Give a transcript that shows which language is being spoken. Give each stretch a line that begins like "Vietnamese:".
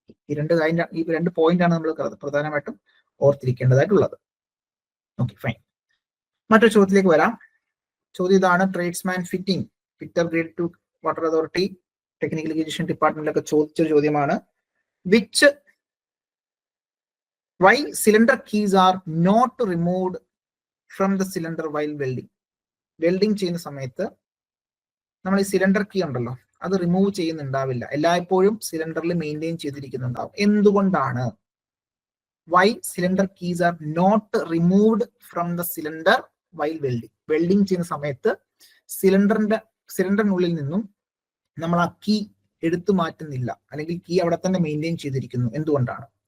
Malayalam: ഈ രണ്ട് പോയിന്റ് ആണ് നമ്മൾ പ്രധാനമായിട്ടും ഓർത്തിരിക്കേണ്ടതായിട്ടുള്ളത്. Okay, fine. മറ്റൊരു ചോദ്യത്തിലേക്ക് വരാം. ചോദ്യം ഇതാണ്. Tradesman fitting, fitter grade 2 water authority, technical education ഡിപ്പാർട്ട്മെന്റിലൊക്കെ ചോദിച്ചൊരു ചോദ്യമാണ്.
English: Why cylinder keys are not removed from the cylinder while welding?
Malayalam: Welding ചെയ്യുന്ന സമയത്ത് നമ്മൾ ഈ സിലിണ്ടർ കീ ഉണ്ടല്ലോ, അത് റിമൂവ് ചെയ്യുന്നുണ്ടാവില്ല, എല്ലായ്പ്പോഴും സിലിണ്ടറിൽ മെയിൻറ്റെയിൻ ചെയ്തിരിക്കുന്നുണ്ടാവും. എന്തുകൊണ്ടാണ്?
English: Why cylinder keys are not removed from the cylinder while welding?
Malayalam: Welding ചെയ്യുന്ന സമയത്ത് സിലിണ്ടറിനുള്ളിൽ നിന്നും നമ്മൾ ആ കീ എടുത്തു മാറ്റുന്നില്ല, അല്ലെങ്കിൽ കീ അവിടെ തന്നെ മെയിൻറ്റെയിൻ ചെയ്തിരിക്കുന്നു. എന്തുകൊണ്ടാണ്?